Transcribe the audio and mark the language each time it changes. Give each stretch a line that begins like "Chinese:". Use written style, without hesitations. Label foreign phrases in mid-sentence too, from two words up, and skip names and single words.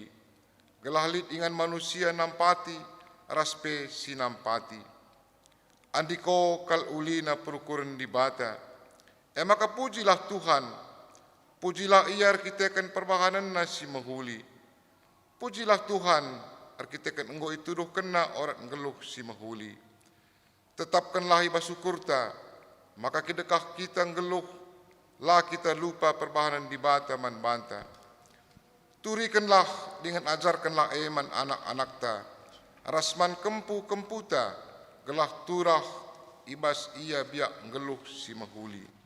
Batak Karo: Gelah lit ingan manusia nampati, ras pe sinampati. Andiko kal ulina perukuran di bata.
Indonesian: Maka pujilah Tuhan. Pujilah ia
Batak Karo: arkiteken perbahanan nasi menghuli.
Indonesian: Pujilah Tuhan,
Batak Karo: arkiteken enggo itu doh kena orang ngeluh si menghuli. Tetapkanlah iba syukurta, maka kedekah kita ngeluh, lah kita lupa perbahanan di bata man banta. Turikanlah
Indonesian: dengan ajarkanlah
Batak Karo: eman anak-anak-ta, rasman kempu-kemputa, gelah turah ibas ia biak ngeluh si menghuli.